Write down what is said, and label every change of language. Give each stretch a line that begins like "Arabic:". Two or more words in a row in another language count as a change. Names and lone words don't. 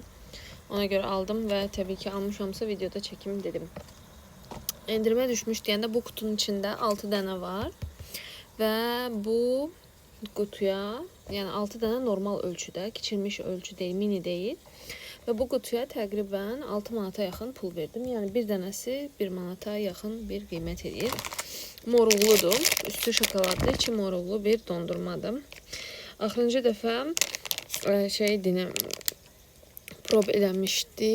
Turkish: Ona göre aldım ve tabii ki almışamsa videoda çekeyim dedim. Endirime düşmüş diyende bu kutunun içinde 6 tane var. Ve bu kutuya yani 6 tane normal ölçüde, kiçilmiş ölçü değil, mini değil.
Azerbaijani: Ve bu kutuya təqribən 6 manata yaxın pul verdim. Yəni bir dənəsi 1 manata yaxın bir qiymət edir. Moruqludur. Üstü şokoladlı, içi moruqlu bir dondurmadır. Axırıncı dəfə prob eləmişdi.